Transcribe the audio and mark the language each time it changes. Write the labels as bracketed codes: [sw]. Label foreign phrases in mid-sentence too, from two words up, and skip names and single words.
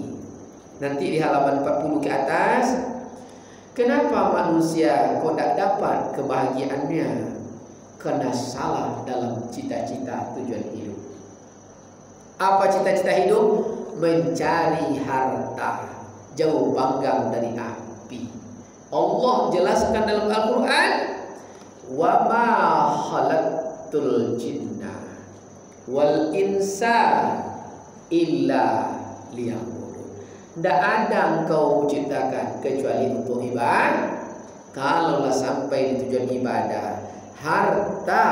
[id] Nanti di halaman 40 ke atas, kenapa manusia kok tak dapat kebahagiaannya? Karena salah dalam cita-cita tujuan hidup. Apa cita-cita hidup? Mencari harta, jauh panggang dari api. Allah jelaskan dalam Al-Quran, [ar] وما خلقت الجن والإنس إلا ليعبدون. [id] Tidak ada engkau ciptakan kecuali untuk ibadah. Kalaulah sampai di tujuan ibadah, harta